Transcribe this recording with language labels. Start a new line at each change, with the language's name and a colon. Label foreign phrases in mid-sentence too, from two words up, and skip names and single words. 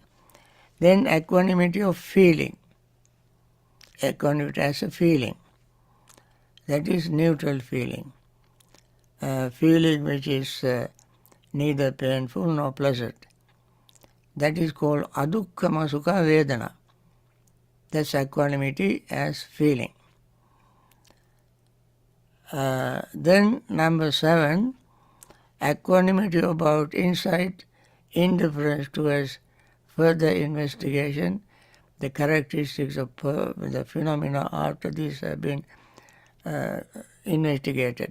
English: Then equanimity of feeling. Equanimity as a feeling. That is neutral feeling. Feeling which is neither painful nor pleasant. That is called
Pali: adukkama sukha vedana.
English: That's equanimity as feeling. Then number 7, equanimity about insight, indifference towards further investigation, the characteristics of the phenomena after these have been investigated.